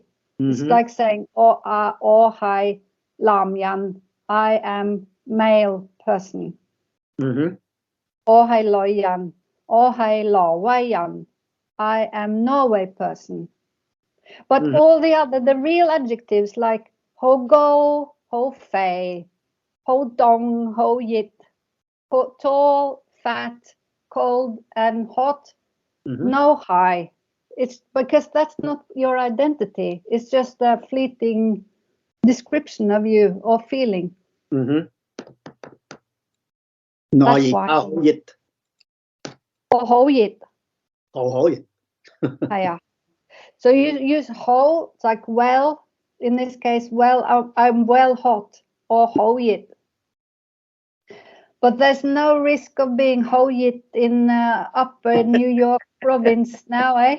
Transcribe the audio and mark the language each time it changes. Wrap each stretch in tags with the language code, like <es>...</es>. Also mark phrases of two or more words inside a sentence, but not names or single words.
<en>It's like saying</en> <yue>我係男人,</yue> <en>I am male person.</en> <yue>我係挪人，我係挪威人,</yue> <en>I am Norway person. But all the other, the real adjectives like</en> <yue>好高，好肥，好凍，好熱,</yue> <en>ho tall, fat, cold, and hot, no high. It's because that's not your identity. It's just a fleeting description of you or feeling. That's why.</en> <yue>好熱. 我好熱. 好熱.</yue> <en>Yeah. So you use ho, it's like well, in this case, well, I'm well hot,</en> <yue>我好熱.</yue> <en>But there's no risk of being</en> <yue>好熱</yue> <en>in upper New York province now, eh?</en>